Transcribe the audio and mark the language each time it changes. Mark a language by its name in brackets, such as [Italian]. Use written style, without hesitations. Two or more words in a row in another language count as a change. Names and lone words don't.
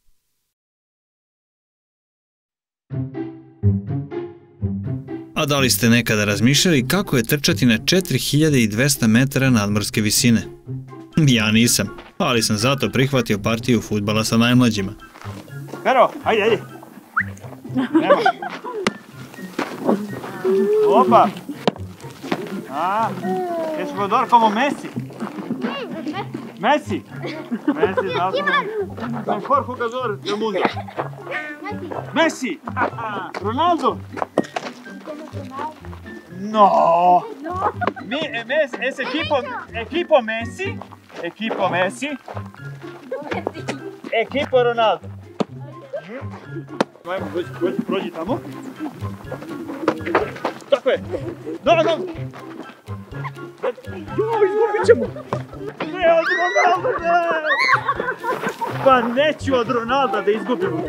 [Serbian] A da li ste nekada razmišljali kako je trčati na 4200 metara nadmorske visine? Ja nisam, ali sam zato prihvatio partiju fudbala sa najmlađima. Pero, ajde. Nema. Opa. [Spanish] Es jugador como Messi. Messi, mejor jugador del mundo. Messi. Ronaldo. No. Es equipo Messi. Equipo Ronaldo. [Serbian] Ajmo, prođi tamo. Tako je. No. Izgubit ćemo. Ne, od Ronalda, ne. Pa neću od Ronalda da izgubimo.